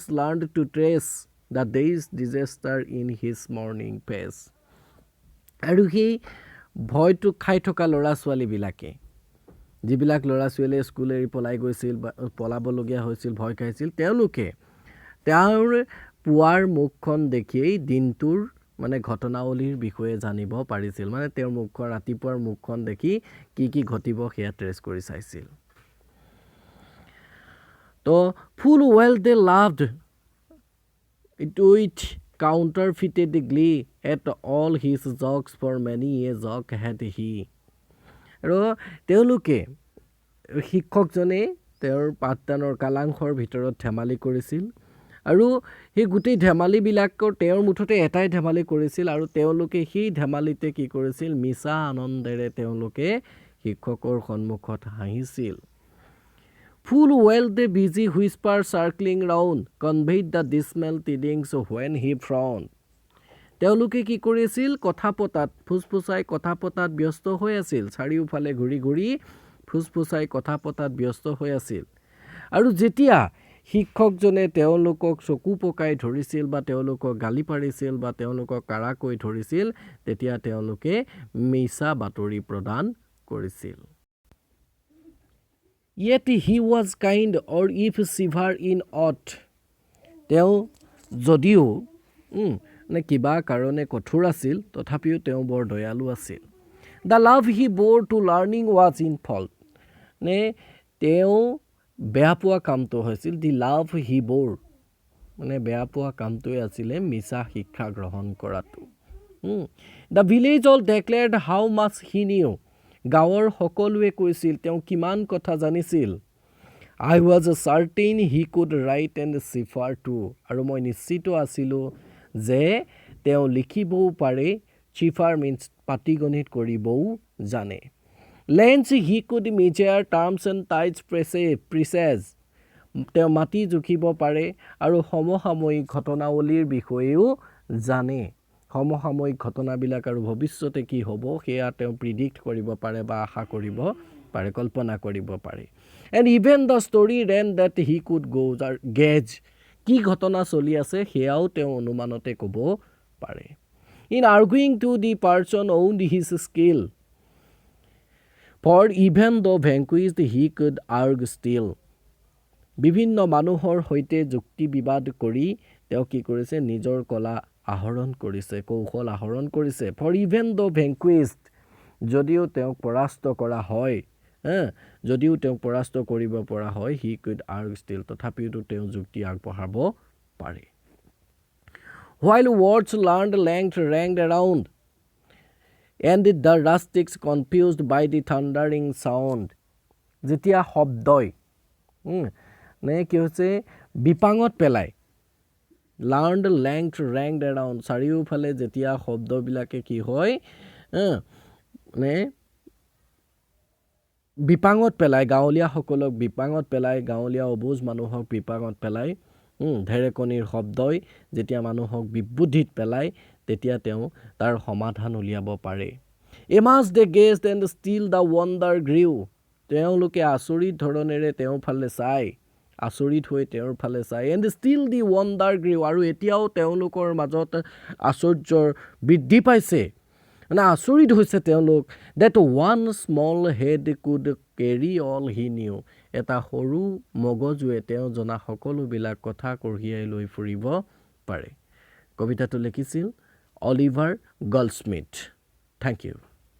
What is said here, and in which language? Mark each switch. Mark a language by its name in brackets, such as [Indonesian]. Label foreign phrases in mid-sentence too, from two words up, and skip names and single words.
[English] learned to trace the day's disaster in his morning face [Assamese] আৰু সেই ভয়টো খাই থকা ল'ৰা ছোৱালীবিলাকে যিবিলাক ল'ৰা ছোৱালীয়ে স্কুল এৰি পলাই গৈছিল বা পলাবলগীয়া হৈছিল ভয় খাইছিল তেওঁলোকে তেওঁৰ পুৱাৰ মুখখন দেখিয়েই দিনটোৰ মানে ঘটনাৱলীৰ বিষয়ে জানিব পাৰিছিল মানে তেওঁৰ মুখখন ৰাতিপুৱাৰ মুখখন দেখি কি ঘটিব সেয়া ট্ৰেছ কৰি চাইছিল [English] to full well they loved it with counterfeited glee at all his jokes for many a joke had he [Assamese] আৰু তেওঁলোকে শিক্ষকজনে তেওঁৰ পাঠদানৰ কালাংশৰ ভিতৰত ধেমালি কৰিছিল আৰু সেই গোটেই ধেমালিবিলাকৰ তেওঁৰ মুঠতে এটাই ধেমালি কৰিছিল আৰু তেওঁলোকে সেই ধেমালিতে কি কৰিছিল মিছা আনন্দেৰে তেওঁলোকে শিক্ষকৰ সন্মুখত হাঁহিছিল [English] Full well the busy whisper circling round conveyed the dismal tidings when he frowned. [Assamese] তেওঁলোকে কি কৰিছিল কথা পতাত ফুসফুসাই কথা পতাত ব্যস্ত হৈ আছিল চাৰিওফালে ঘূৰি ফুসফুসাই কথা পতাত ব্যস্ত হৈ আছিল আৰু যেতিয়া শিক্ষকজনে তেওঁলোকক চকু পকাই ধৰিছিল বা তেওঁলোকক গালি পাৰিছিল বা তেওঁলোকক কাৰাকৈ ধৰিছিল তেতিয়া তেওঁলোকে মিছা বাতৰি প্ৰদান কৰিছিল [English] Yet he was kind or if severe in aught. [Assamese] তেওঁ যদিও মানে কিবা কাৰণে কঠোৰ আছিল তথাপিও তেওঁ বৰ দয়ালু আছিল [English] The love he bore to learning was in fault. [Assamese] নে তেওঁ বেয়া পোৱা কামটো হৈছিল [English] The love he bore [Assamese] মানে বেয়া পোৱা কামটোৱে আছিলে মিছা শিক্ষা গ্ৰহণ কৰাটো [English] The village all declared how much he knew. [Assamese] গাঁৱৰ সকলোৱে কৈছিল তেওঁ কিমান কথা জানিছিল [English] I was certain he could write and cipher too [Assamese] আৰু মই নিশ্চিত আছিলোঁ যে তেওঁ লিখিবও পাৰে [English] cipher means [Assamese] পাটিগণিত কৰিবও জানে [English] Lengths he could measure terms and tides precise [Assamese] তেওঁ মাটি জুখিব পাৰে আৰু সমসাময়িক ঘটনাৱলীৰ বিষয়েও জানে সমসাময়িক ঘটনাবিলাক আৰু ভৱিষ্যতে কি হ'ব সেয়া তেওঁ প্ৰিডিক্ট কৰিব পাৰে বা আশা কৰিব পাৰে কল্পনা কৰিব পাৰে [English] and even the story ran that he could gauge [Assamese] কি ঘটনা চলি আছে সেয়াও তেওঁ অনুমানতে ক'ব পাৰে [English] in arguing to the person owned his skill for even though vanquished he could argue [Assamese] still বিভিন্ন মানুহৰ সৈতে যুক্তি বিবাদ কৰি তেওঁ কি কৰিছে নিজৰ কলা আহৰণ কৰিছে কৌশল আহৰণ কৰিছে for [English] even though vanquished [Assamese] যদিও তেওঁক পৰাস্ত কৰা হয় যদিও তেওঁক পৰাস্ত কৰিব পৰা [English] হয় he could argue still [Assamese] তথাপিও তেওঁ যুক্তি আগবঢ়াব পাৰে [English] while words learned length ranged around and the rustics confused by the thundering sound [Assamese] যেতিয়া শব্দই নে কি হৈছে বিপাঙত পেলাই [English] learned length ranged around [Assamese] চাৰিওফালে যেতিয়া শব্দবিলাকে কি হয় নে বিপাঙত পেলাই গাঁৱলীয়াসকলক বিপাঙত পেলাই গাঁৱলীয়া অবুজ মানুহক বিপাঙত পেলাই ঢেৰেকনিৰ শব্দই যেতিয়া মানুহক বিবুদ্ধিত পেলাই তেতিয়া তেওঁ তাৰ সমাধান উলিয়াব পাৰে [English] amazed they gazed and still the wonder grew [Assamese] তেওঁলোকে আচৰিত ধৰণেৰে তেওঁৰ ফালে চাই আচৰিত হৈ তেওঁৰ ফালে চাই [English] and still the wonder grew [Assamese] আৰু এতিয়াও তেওঁলোকৰ মাজত আশ্চৰ্যৰ বৃদ্ধি পাইছে মানে আচৰিত হৈছে তেওঁলোক [English] that one small head could carry all he knew [Assamese] এটা সৰু মগজুৱে তেওঁ জনা সকলোবিলাক কথা কঢ়িয়াই লৈ ফুৰিব পাৰে কবিতাটো লিখিছিল অলিভাৰ গল্ডস্মিথ [English] thank you